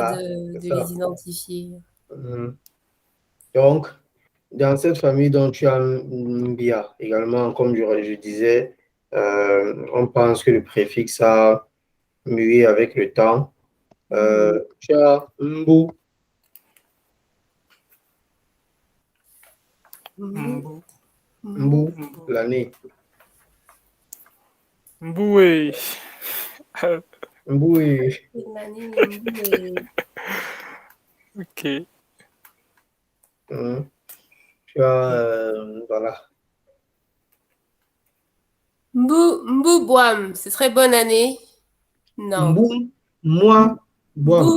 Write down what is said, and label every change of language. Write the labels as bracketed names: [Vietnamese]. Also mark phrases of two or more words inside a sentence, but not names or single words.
[French] voilà, c'est de ça. les identifier. Mhm. Donc, dans cette famille dont tu as Mbia, également, comme je disais, on pense que le préfixe a mué avec le temps. Tu as Mbu, Mbu. Mbu, l'année. Mboué. Mbu est... Ok. Tu as, voilà. Mbu Boam, ce serait bonne année? Non. Mbu, moi, boam.